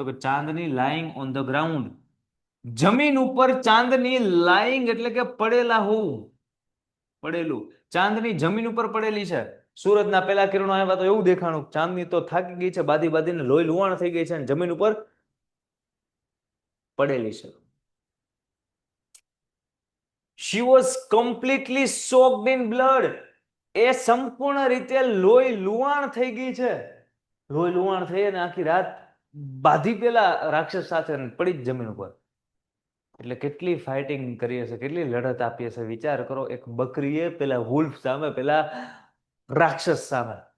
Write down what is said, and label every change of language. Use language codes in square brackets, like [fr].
[gu] તો કે ચાંદની [en] lying on the ground, [gu] જમીન ઉપર ચાંદની. લાઈંગ એટલે કે પડેલા હોવું, પડેલું. ચાંદની જમીન ઉપર પડેલી છે. સૂરજના પહેલા કિરણો આવ્યા તો એવું દેખાણું ચાંદની તો થાકી ગઈ છે, બાદી બાદીને લોહી લુહાણ થઈ ગઈ છે અને જમીન ઉપર પડેલી છે. [en] She was completely soaked in blood. [gu] એ સંપૂર્ણ રીતે લોહી લુહાણ થઈ ગઈ છે. લોહી લુહાણ થઈ અને આખી રાત બાધી પેલા રાક્ષસ સાથે પડી જ જમીન ઉપર. એટલે કેટલી ફાઇટિંગ કરી હશે, કેટલી લડત આપી હશે. વિચાર કરો, એક બકરીએ પેલા વુલ્ફ સામે, પેલા રાક્ષસ સામે.